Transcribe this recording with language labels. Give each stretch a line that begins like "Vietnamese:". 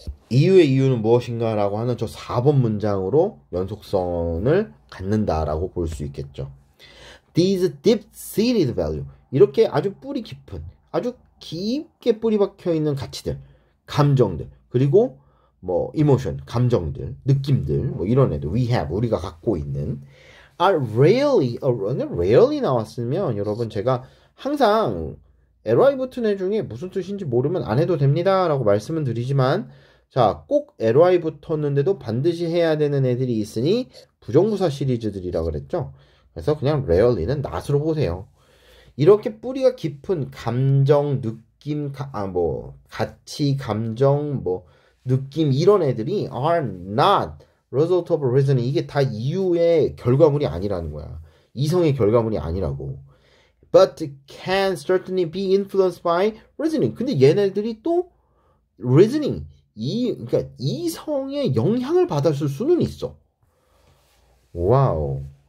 Korean: 이유의 이유는 무엇인가 라고 하는 저 4번 문장으로 연속성을 갖는다라고 볼 수 있겠죠.
English: These deep-seated value.
Korean: 이렇게 아주 뿌리 깊은, 아주 깊게 뿌리 박혀 있는 가치들, 감정들, 그리고 뭐 emotion, 감정들, 느낌들, 뭐 이런 애들, we have, 우리가 갖고 있는 are rarely 나왔으면 여러분 제가 항상 ly 붙은 애 중에 무슨 뜻인지 모르면 안 해도 됩니다 라고 말씀은 드리지만 자, 꼭 ly 붙었는데도 반드시 해야 되는 애들이 있으니 부정부사 시리즈들이라 그랬죠. 그래서 그냥 rarely는 not으로 보세요. 이렇게 뿌리가 깊은 감정, 느낌, 가치, 감정, 느낌 이런 애들이
English: are not result of reasoning.
Korean: 이게 다 이유의 결과물이 아니라는 거야. 이성의 결과물이 아니라고.
English: But can certainly be influenced by reasoning.
Korean: 근데 얘네들이 또 reasoning, 그러니까 이성의 영향을 받았을 수는 있어. 와우.